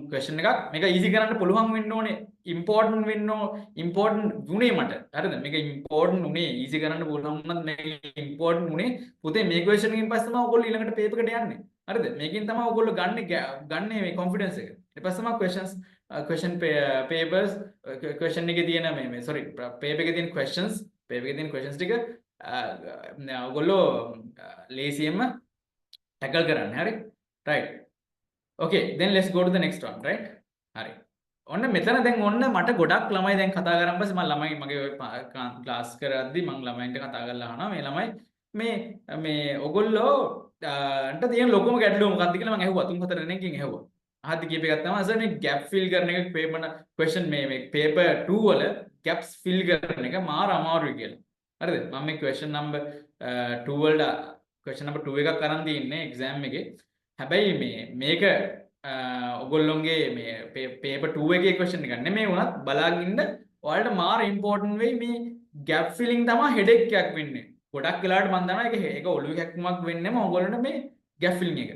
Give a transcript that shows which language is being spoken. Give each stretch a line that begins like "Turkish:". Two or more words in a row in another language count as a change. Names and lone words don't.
Sinhala: මේක easy කරන්න පුළුවන් වෙන්න ඕනේ important වෙන්න important වුණේ මට හරිද මේක important උනේ easy කරන්න පුළුවන් වුණත් මේක important උනේ පුතේ මේ question එකෙන් පස්සේ තමයි ඔයගොල්ලෝ ඊළඟට paper එකට යන්නේ හරිද මේකෙන් තමයි ඔයගොල්ලෝ ගන්න මේ confidence එක ඊට පස්සේ තමයි questions
English: question papers
Sinhala: question එකේ තියෙන මේ
English: sorry paper
Sinhala: එකේ තියෙන questions paper එකේ තියෙන questions ටික ඔයගොල්ලෝ ලේසියෙන්ම tackle කරන්න හරි
English: right okay then let's go to the next one right
Sinhala: හරි ඔන්න මෙතන දැන් ඔන්න මට ගොඩක් ළමයි දැන් කතා කරන් පස්සේ මම ළමයි මගේ ඔය ක්ලාස් කරද්දි මම ළමයින්ට කතා කරලා අහනවා මේ ළමයි මේ ඔයගොල්ලෝ අන්ට තියෙන ලොකුම ගැටලුව මොකක්ද කියලා මම ඇහුවා 3-4 දෙනෙක්ගෙන් ඇහුවා අහද්දි කීප එකක් තමයි සර් මේ
English: gap fill
Sinhala: කරන එක
English: paper question
Sinhala: මේ paper 2 වල
English: gaps fill
Sinhala: කරන එක මාර අමාරුයි කියලා හරිද මම මේ
English: question number 2
Sinhala: වල
English: question number 2
Sinhala: එකක් අරන් තින්නේ exam එකේ හැබැයි මේක ඔගොල්ලොන්ගේ මේ paper 2 එකේ question එක නෙමෙයි වුණත් බලාගෙන ඉන්න ඔයාලට මාර important වෙයි මේ
English: gap filling
Sinhala: තමයි headache එකක් වෙන්නේ ගොඩක් වෙලාවට මම දන්නවා ඒක ඔළුවේ හැක්කමක් වෙන්නේම ඔයගොල්ලන්ට මේ
English: gap filling
Sinhala: එක.